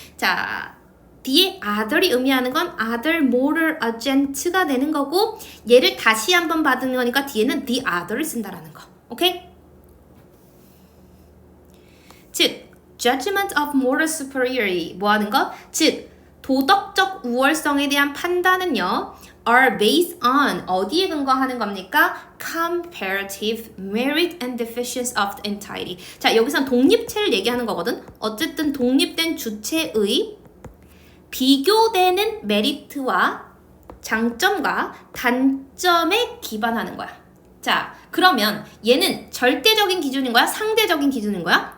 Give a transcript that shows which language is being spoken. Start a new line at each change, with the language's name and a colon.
Korean: 자, 뒤에 other이 의미하는 건
English: other moral agent
Korean: 가 되는 거고 얘를 다시 한번 받는 거니까 뒤에는
English: the other
Korean: 를 쓴다라는 거. 오케이? 즉,
English: judgment of moral superiority
Korean: 뭐 하는 거? 즉, 도덕적 우월성에 대한 판단은요
English: are based on
Korean: 어디에 근거하는 겁니까?
English: comparative merit and deficiency of the entity.
Korean: 자, 여기선 독립체를 얘기하는 거거든. 어쨌든 독립된 주체의 비교되는 메리트와 장점과 단점에 기반하는 거야. 자, 그러면 얘는 절대적인 기준인 거야? 상대적인 기준인 거야?